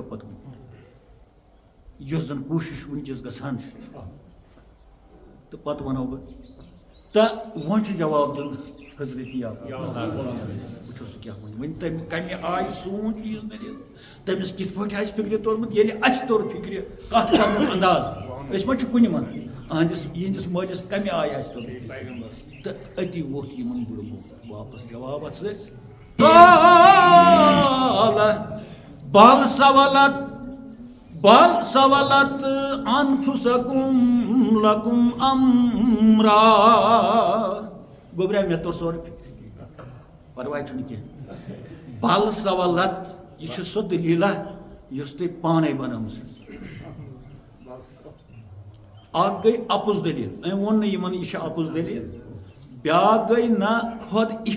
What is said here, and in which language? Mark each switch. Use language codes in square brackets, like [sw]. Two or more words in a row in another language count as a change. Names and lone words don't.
[ks] پتہٕ یۄس زن کوٗشش وٕنکٮ۪س گژھان چھِ تہٕ پتہٕ ونو بہٕ تہٕ وۄنۍ چھُ جواب دیُن حضرت وٕچھو سُہ کیٛاہ وَنہِ وۄنۍ تٔمۍ کمہِ آیہِ سونٛچ یہِ دٔلیٖل تٔمِس کِتھ پٲٹھۍ آسہِ فِکرِ توٚرمُت ییٚلہِ اَسہِ توٚر فِکرِ کتھ کرنُک انداز أسۍ ما چھِ کُنہِ ونان یِہنٛدِس مٲلِس کمہِ آیہِ آسہِ توٚرمُت تہٕ أتی ووٚتھ یِمن بُڈٕ واپس جواب اتھ سۭتۍ [ar] بل سولت انفسکم لکم امرا [ks] گوبرا مے توٚر سورُے فِکرِ پرواے چھُنہٕ کینٛہہ [ar] بل سولت [ks] یہ چھِ سۄ دٔلیٖلا یۄس تُہۍ پانے بنٲومٕژ اکھ گٔے اپُز دٔلیٖل أمۍ ووٚن نہٕ یِمن یہِ چھِ اپُز دٔلیٖل بیٛاکھ گٔے نہ خۄد